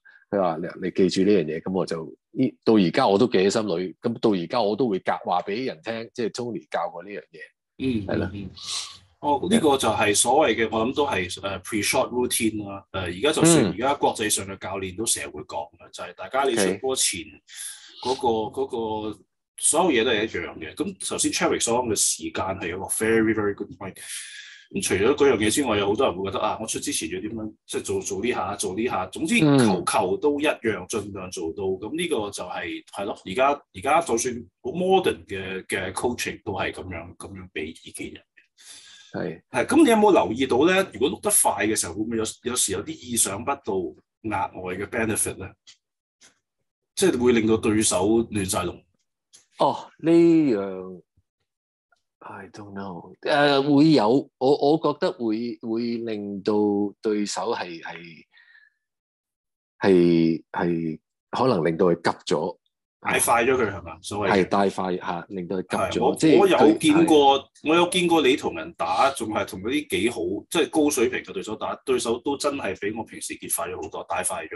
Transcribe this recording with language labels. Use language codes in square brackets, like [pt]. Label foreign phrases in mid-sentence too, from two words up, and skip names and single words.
[yue] 佢話你記住呢樣嘢，咁我就到而家我都記喺心裏，咁到而家我都會話俾人聽，即係 Tony 教過呢樣嘢，係啦。呢個就係所謂嘅，我諗都係 [en] pre-shot routine [yue] 啦。而家就算而家國際上嘅教練都成日會講嘅，就係大家你出波前嗰個所有嘢都係一樣嘅。咁頭先 Chadwick 所講嘅時間係一個 [en] very very good point。 [yue] 咁除咗嗰樣嘢之外，有好多人會覺得我出之前要點樣，即係做呢下，總之球都一樣，盡量做到。咁呢個就係咯。而家就算好 modern 嘅 coaching 都係咁樣俾意見人。係咁，你有冇留意到咧？如果碌得快嘅時候，會唔會有時有啲意想不到額外嘅 benefit 咧？即係會令到對手亂晒龍。呢樣 [en] I don't know。 [yue] 會有，我覺得會令到對手係可能令到佢急咗。帶快咗佢係嘛？所謂係帶快嚇，令到佢急咗。我有見過你同人打，仲係同嗰啲幾好，即係高水平嘅對手打，對手都真係比我平時結快咗好多，帶快咗。